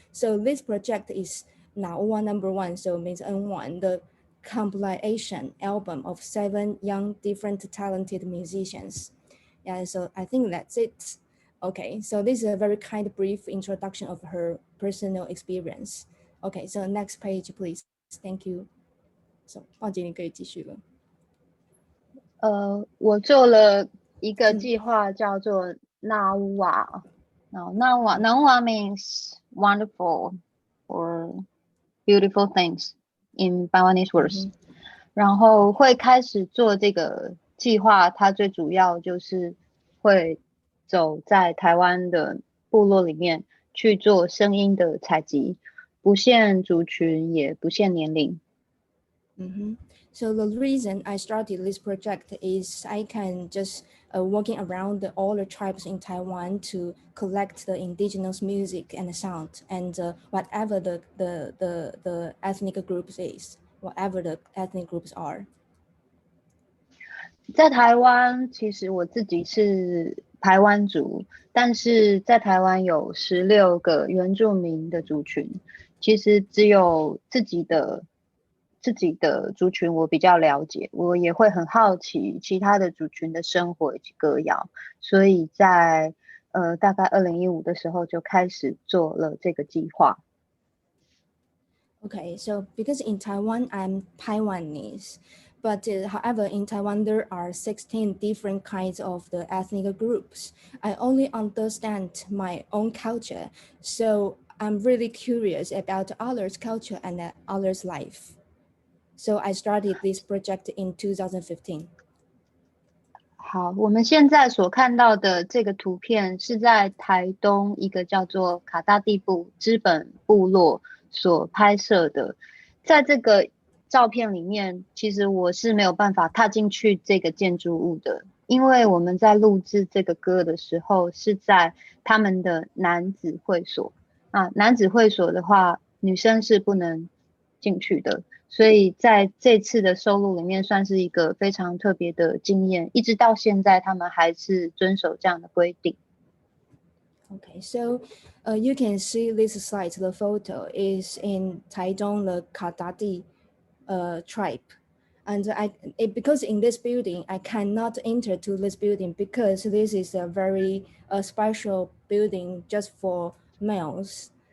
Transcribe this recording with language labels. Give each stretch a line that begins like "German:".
English: So this project is Nawa #1, so means N1, the compilation album of 7 young, different talented musicians. Yeah, so I think that's it. Okay, so this is a very kind of brief introduction of her personal experience. Okay, so next page, please. Thank you.
Chinese: So, 鲍姐你可以继续了。我做了一个计划叫做 Nawa.
English: Nawa means wonderful or beautiful things in Taiwanese words.
Chinese: 然后会开始做这个计划，它最主要就是会走在台湾的部落里面去做声音的采集，不限族群，也不限年龄。
English: So the reason I started this project is I can just walking around all the tribes in Taiwan to collect the indigenous music and sound and whatever the ethnic groups is, whatever the ethnic groups are.
Chinese: 在台湾，其实我自己是排湾族，但是在台湾有16个原住民的族群，其实只有自己的族群我比较了解，我也会很好奇其他的族群的生活以及歌谣，所以在大概2015的时候就开始做了这个计划。
English: Okay, so because in Taiwan I'm Taiwanese, but however in Taiwan there are 16 different kinds of the ethnic groups. I only understand my own culture, so I'm really curious about others' culture and others' life. So I started this project in 2015.
Chinese: 好，我们现在所看到的这个图片是在台东一个叫做卡大地部知本部落所拍摄的。在这个照片里面，其实我是没有办法踏进去这个建筑物的，因为我们在录制这个歌的时候是在他们的男子会所啊，男子会所的话，女生是不能进去的。所以在这次的收录里面，算是一个非常特别的经验，一直到现在，他们还是遵守这样的规定。
English: Okay, so you can see this slide. The photo is in Taidong, the Kadadi tribe. And because in this building, I cannot enter to this building because this is a very special building just for males.